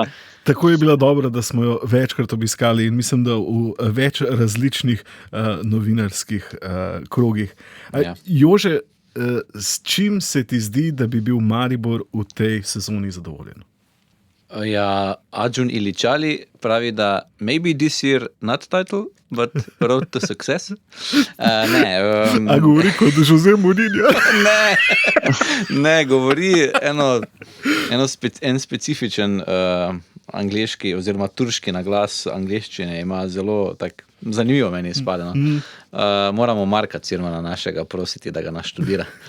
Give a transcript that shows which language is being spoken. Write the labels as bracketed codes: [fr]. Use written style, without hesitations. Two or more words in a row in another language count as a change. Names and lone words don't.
[sl] Tako je bila dobra, da smo jo večkrat obiskali in mislim, da v več različnih novinarskih krogih. Jože, s čim se ti zdi, da bi bil Maribor v tej sezoni zadovoljen? Ja, Arjun Iličali pravi, da [en] maybe this year not title, but road to success. [sl] A govori kot Jose Mourinho? Ne, govori en specifičen angleški oziroma turški naglas angleščine, ima zelo tak zanimivo meni izpade. No. Moramo Marka Cirmana našega prositi, da ga naštudira.